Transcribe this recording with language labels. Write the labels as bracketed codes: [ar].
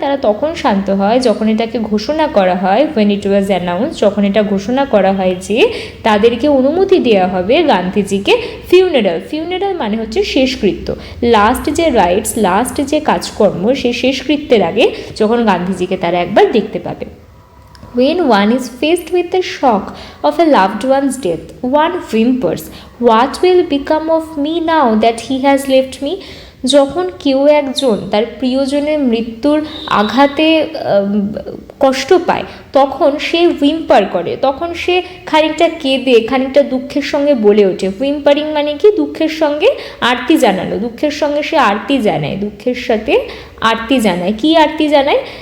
[bn] তারা তখন শান্ত হয় যখন এটাকে ঘোষণা করা হয়, [en] when it was announce, [bn] যখন এটা ঘোষণা করা হয় যে তাদেরকে অনুমতি দেওয়া হবে গান্ধীজিকে ফিউনারাল মানে হচ্ছে শেষকৃত্য, লাস্ট যে কাজকর্ম সেই শেষকৃত্যের আগে যখন গান্ধীজিকে তারা একবার দেখতে পাবে। [en] When one is faced with the shock of a loved one's death, one whimpers, "What will become of me now that he has left me?" [bn] যখন কেউ একজন তার প্রিয়জনের মৃত্যুর আঘাতে কষ্ট পায় তখন সে হুইম্পার করে, তখন সে খানিকটা কেঁদে খানিকটা দুঃখের সঙ্গে বলে ওঠে। হুইম্পারিং মানে কি? দুঃখের সঙ্গে আরতি জানানো, দুঃখের সঙ্গে সে আরতি জানায়, দুঃখের সাথে আরতি জানায়। কি আরতি জানায়?